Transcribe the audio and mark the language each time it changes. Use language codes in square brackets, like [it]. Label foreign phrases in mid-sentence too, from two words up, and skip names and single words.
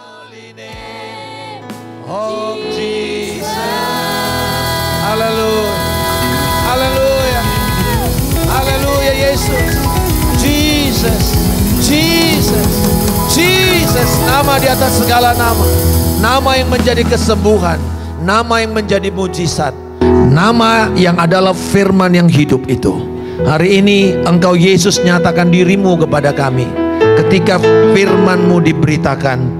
[en] holy name of Jesus. [id] Haleluya. Haleluya. Haleluya Yesus. Jesus. Jesus. Jesus. Nama di atas segala nama. Nama yang menjadi kesembuhan. Nama yang menjadi mujizat. Nama yang adalah firman yang hidup itu. Hari ini Engkau Yesus nyatakan dirimu kepada kami. Ketika firman-Mu diberitakan.